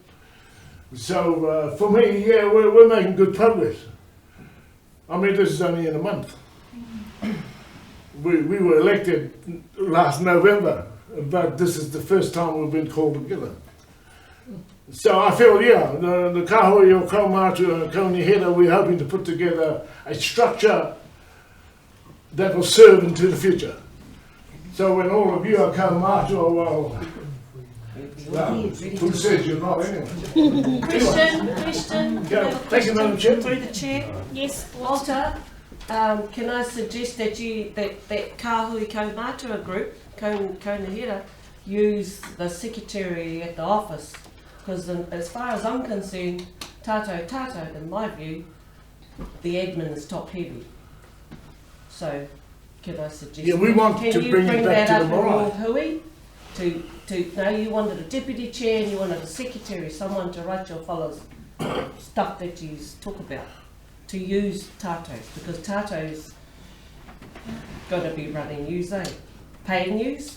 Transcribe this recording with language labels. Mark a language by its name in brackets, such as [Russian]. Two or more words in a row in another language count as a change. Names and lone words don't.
[English] So for me, we're making good progress. I mean, this is only in a month. We were elected last November, but this is the first time we've been called together. So I feel, the Kāhui o kaumātua and kaunihera, we're hoping to put together a structure that will serve into the future. So when all of you are kaumātua, well, who says you're not anyway? Question. Thank you, Madam Chair. Through the chair. Yes, Walter, can I suggest that that Kāhui kaumātua group, kaunihera, use the secretary at the office? Because as far as I'm concerned, tātou, in my view, the admin is top heavy. So, can I suggest? We want to bring it back to the Marae. Hui, no, you wanted a deputy chair and you wanted a secretary, someone to write your fellows stuff that you talk about, to use tātou, because tātou's got to be running yous, paying yous?